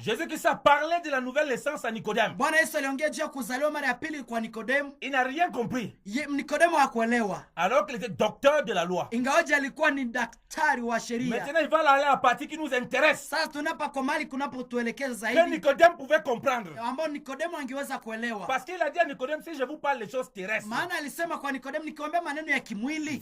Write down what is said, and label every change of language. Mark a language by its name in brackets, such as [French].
[French] Jésus-Christ a parlé de la nouvelle naissance à Nicodème. [Swahili] Bwana Yesu aliongea juu ya kuzaliwa mara ya pili kwa Nikodemo. [French] Il n'a rien compris. [Swahili] Nikodemo hakuelewa. [French] Alors qu'il était docteur de la loi. [Swahili] Ingawaje alikuwa ni daktari wa sheria. [French] Maintenant il va aller à la partie qui nous intéresse. [Swahili] Sasa tunapa kwa mali kunapotuelekeza zaidi. [French] Que Nicodème pouvait comprendre. [Swahili] Ambao Nikodemo angeweza kuelewa. [French] Parce qu'il a dit à Nicodème, si je vous parle des choses terrestres. [Swahili] Maana alisema kwa Nikodemo, nikiwaambia maneno ya kimwili,